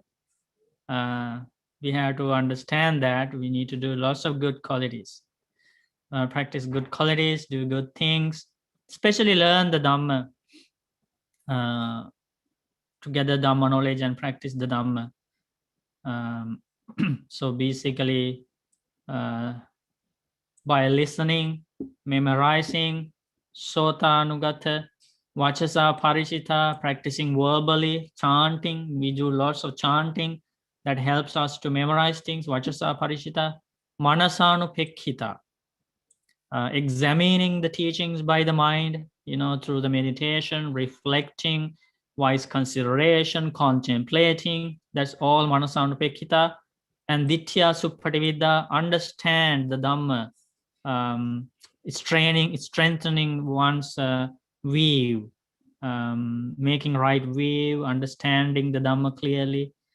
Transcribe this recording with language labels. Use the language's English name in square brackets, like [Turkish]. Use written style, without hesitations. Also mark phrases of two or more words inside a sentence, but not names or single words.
[English] We have to understand that we need to do lots of good qualities, practice good qualities, do good things, especially learn the Dhamma, to gather Dhamma knowledge and practice the Dhamma. So basically, by listening, memorizing, [Pali] sota anugata, vachasa parishita, [English] practicing verbally, chanting. We do lots of chanting that helps us to memorize things. [Pali] Vachasa parishita, manasanupekkita, [English] examining the teachings by the mind, through the meditation, reflecting, wise consideration, contemplating. That's all manasanupekkita. And [Pali] ditya supatividya, [English] understand the Dhamma it's training, it's strengthening one's view, making right view, understanding the Dhamma clearly.